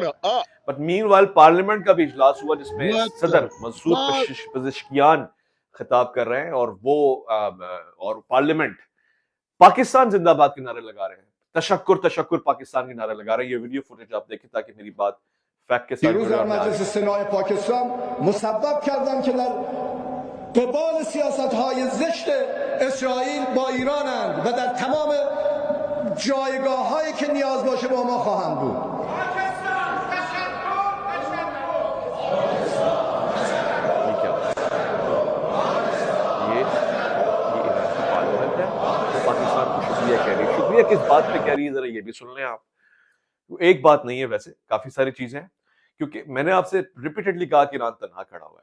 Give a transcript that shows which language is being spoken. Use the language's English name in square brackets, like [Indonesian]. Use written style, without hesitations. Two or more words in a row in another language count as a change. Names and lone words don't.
[English] But meanwhile [Urdu] پارلیمنٹ کا بھی اجلاس ہوا جس میں صدر مسعود پزشکیان خطاب کر رہے ہیں, اور وہ اور پارلیمنٹ پاکستان زندہ باد کے نعرے لگا رہے ہیں, تشکر پاکستان کے نعرے لگا رہے ہیں. یہ ویڈیو فوٹیج آپ دیکھیں تاکہ میری بات فیکٹ کے ساتھ [Persian] دیروز در مجلس سنای پاکستان مسبب کردن که در قبال سیاست‌های زشت اسرائیل با ایرانند و در تمام جایگاه‌هایی که نیاز باشه با ما خواهند بود. [Urdu] شکریہ کس بات پہ کہہ رہی ہے, ذرا یہ بھی سن لیں آپ. ایک بات نہیں ہے, ویسے کافی ساری چیزیں ہیں, کیونکہ میں نے آپ سے ریپیٹڈلی کہا کہ ایران تنہا کھڑا ہوا ہے.